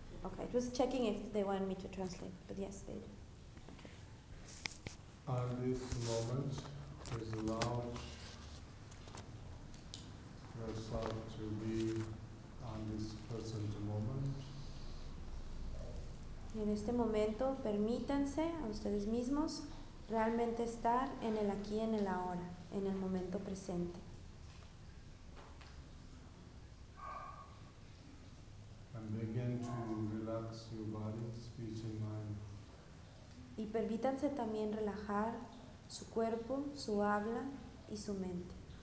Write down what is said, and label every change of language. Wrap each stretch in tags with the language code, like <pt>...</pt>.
<en>Ok, just checking if they want me to translate, but yes, they do. Okay. At this moment, please allow yourself to be on this present moment.</en> <es>En este momento, permítanse a ustedes mismos realmente estar en el aquí, en el ahora, en el momento presente.</es> <en>And begin to relax your body, speech and mind.</en> <es>Y permítanse también relajar su cuerpo, su habla y su mente.</es>